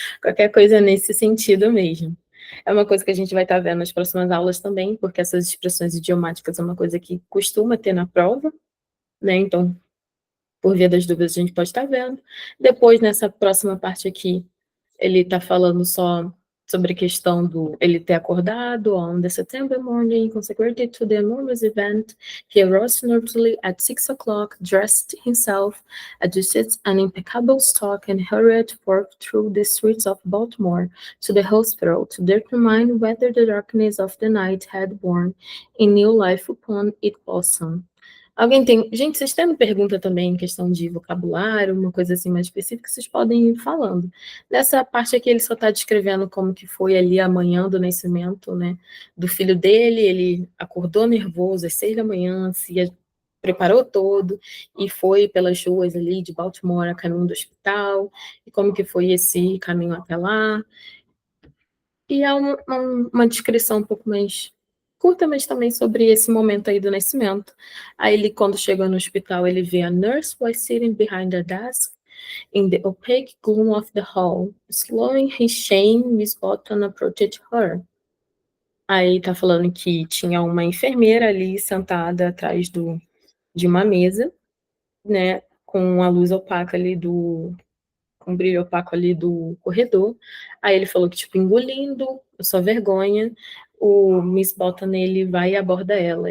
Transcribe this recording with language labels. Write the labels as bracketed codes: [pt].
[pt] Qualquer coisa nesse sentido mesmo. É uma coisa que a gente vai estar vendo nas próximas aulas também, porque essas expressões idiomáticas é uma coisa que costuma ter na prova, né? Então, por via das dúvidas, a gente pode estar vendo. Depois, nessa próxima parte aqui, ele está falando só sobre a questão do ele ter acordado [en] on the September morning consecrated to the enormous event. He arose nervously at 6 o'clock, dressed himself, adjusted an impeccable stock, and hurried forth through the streets of Baltimore to the hospital to determine whether the darkness of the night had borne a new life upon its bosom. [pt] Alguém tem... Gente, vocês têm pergunta também em questão de vocabulário, uma coisa assim mais específica, vocês podem ir falando. Nessa parte aqui, ele só está descrevendo como que foi ali a manhã do nascimento, né, do filho dele. Ele acordou nervoso às 6 da manhã, se preparou todo e foi pelas ruas ali de Baltimore a caminho do hospital, e como que foi esse caminho até lá. E é uma descrição um pouco mais curta, mas também sobre esse momento aí do nascimento. Aí ele, quando chega no hospital, ele vê a [en] nurse was sitting behind a desk in the opaque gloom of the hall. Slowing his shame, Miss Button approached her. [pt] Aí tá falando que tinha uma enfermeira ali sentada atrás de uma mesa, né, com a luz opaca ali com o brilho opaco ali do corredor. Aí ele falou que, tipo, engolindo a sua vergonha, o Miss Button, ele vai e aborda ela.